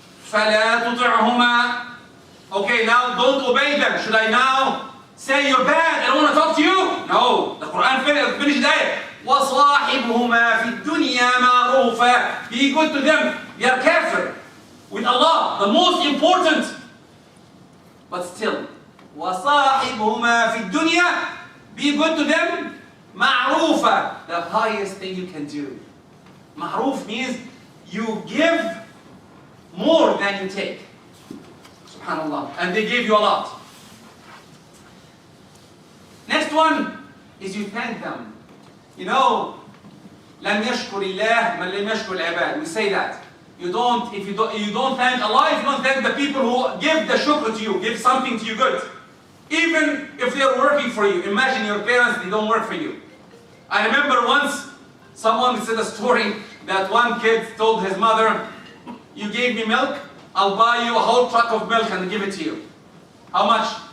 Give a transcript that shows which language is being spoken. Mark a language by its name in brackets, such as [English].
[Arabic] فَلَا تُطِعْهُمَا. [English] Okay, now don't obey them. Should I now say you're bad, I don't want to talk to you? No. The Quran finished there. [Arabic] وَصَاحِبْهُمَا فِي الدُّنْيَا مَعْرُوفًا. [English] Be good to them. They are kafir with Allah, the most important. But still, [Arabic] وَصَاحِبْهُمَا فِي الدُّنْيا. [English] Be good to them. مَعْرُوفًا. The highest thing you can do. Ma'ruf means you give more than you take. Subhanallah. And they gave you a lot. Next one is you thank them. You know, [Arabic] لم يشكر الله من لم يشكر العباد. [English] We say that. You don't thank Allah if you don't thank the people who give the shukr to you, give something to you good. Even if they are working for you. Imagine your parents, they don't work for you. I remember once someone said a story that one kid told his mother, you gave me milk, I'll buy you a whole truck of milk and give it to you. How much?